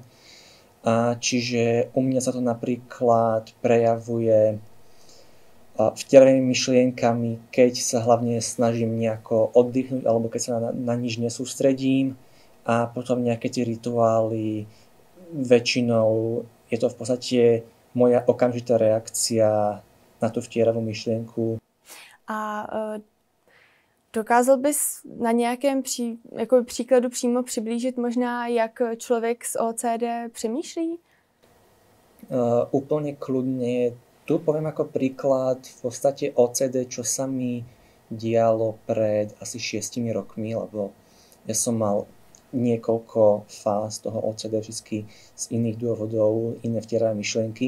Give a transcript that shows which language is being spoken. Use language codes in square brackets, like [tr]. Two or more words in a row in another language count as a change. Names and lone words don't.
[sk] A čiže u mňa sa to napríklad prejavuje vtieranými myšlienkami, keď sa hlavne snažím nejako oddychnúť alebo keď sa na nič nesústredím, a potom nejaké tie rituály, väčšinou je to v podstate moja okamžitá reakcia na tú vtieravú myšlienku. [cs] A dokázal bys na nějakém příkladu přímo přiblížit možná, jak člověk s OCD přemýšlí? [sk] Úplne kľudne. Tu poviem ako príklad v podstate OCD, čo sa mi dialo pred asi 6 rokmi, lebo ja som mal niekoľko fáz toho OCD, vždy z iných dôvodov, iné vtieravé myšlienky.